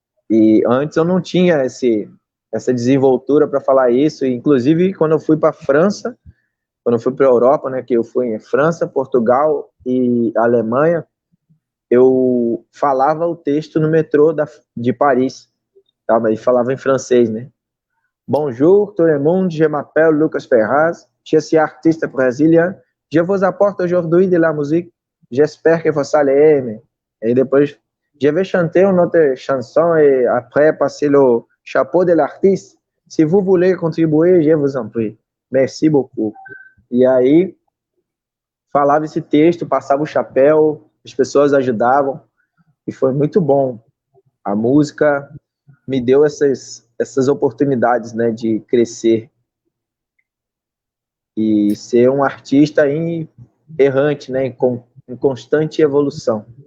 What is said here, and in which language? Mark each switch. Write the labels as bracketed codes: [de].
[pt] E antes eu não tinha essa desenvoltura para falar isso, e inclusive quando eu fui para a França, quando eu fui para a Europa, né, que eu fui em França, Portugal e Alemanha, eu falava o texto no metrô de Paris, tá? Mas falava em francês, né? [fr] Bonjour tout le monde, je m'appelle Lucas Ferraz, je suis artiste brésilien, je vous apporte aujourd'hui de la musique, j'espère que vous allez aimer. Et depois, je vais chanter une autre chanson et après passer le chapeau de l'artiste. Si vous voulez contribuer, je vous en prie. Merci beaucoup. [pt] E aí, falava esse texto, passava o chapéu, as pessoas ajudavam, e foi muito bom. A música me deu essas oportunidades, né, de crescer e ser um artista errante, né, em constante evolução.